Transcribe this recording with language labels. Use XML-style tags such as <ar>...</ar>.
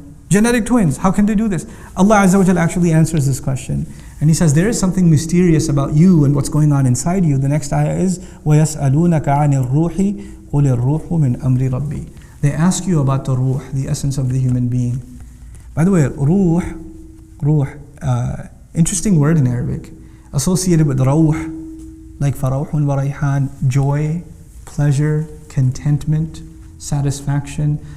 <en>Genetic twins, how can they do this? Allah Azza wa Jalla actually answers this question. And He says, there is something mysterious about you and what's going on inside you. The next ayah is,</en> <ar>وَيَسْأَلُونَكَ عَنِ الرُّوحِ قُلِ الرُّوحُ مِنْ أَمْرِ رَبِّي.</ar> <en>They ask you about the ruh, the essence of the human being. By the way, ruh, interesting word in Arabic, associated with rawh, like</en> <ar>farawhun wa rayhan,</ar> <en>joy, pleasure, contentment, satisfaction.</en>